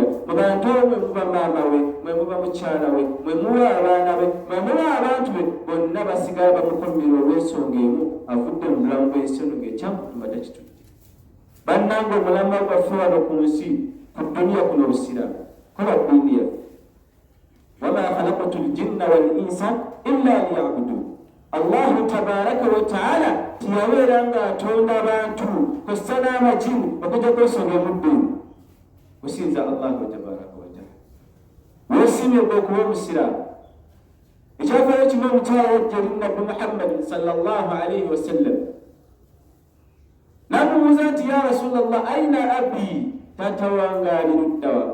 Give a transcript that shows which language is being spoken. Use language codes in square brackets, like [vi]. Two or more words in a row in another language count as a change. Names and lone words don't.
[lg] Mu bantu mwe muba maama we, mwe muba mukyala we, mwe muba abaana be, mwe muba abantu be, bonna basigala bamukolimira olw'ensonga emu, avudde mu bulamu bw'ensi eno ng'ekyamutuma takitudde. Bannange omulamu gwaffe wano ku nsi, ku duniya kuno busiraamu, kola ddiini yaffe. [ar] وما خلقت الجن والإنس إلا ليعبدون. الله تبارك وتعالى [lg] tiyabeera ng'atonda abantu kw'ossa n'amajini okujja kwesonga emuddiini. Osinza [ar] الله تبارك وتعالى, [lg] weesiimye okuba omusiraamu. Ekyafaayo kino omukyala yajja eri Nabbi Muhammad [ar] صلى الله عليه وسلم [lg] n'amubuuza nti [ar] يا رسول الله، أين أبي, [lg] taata wange ali ludda wa?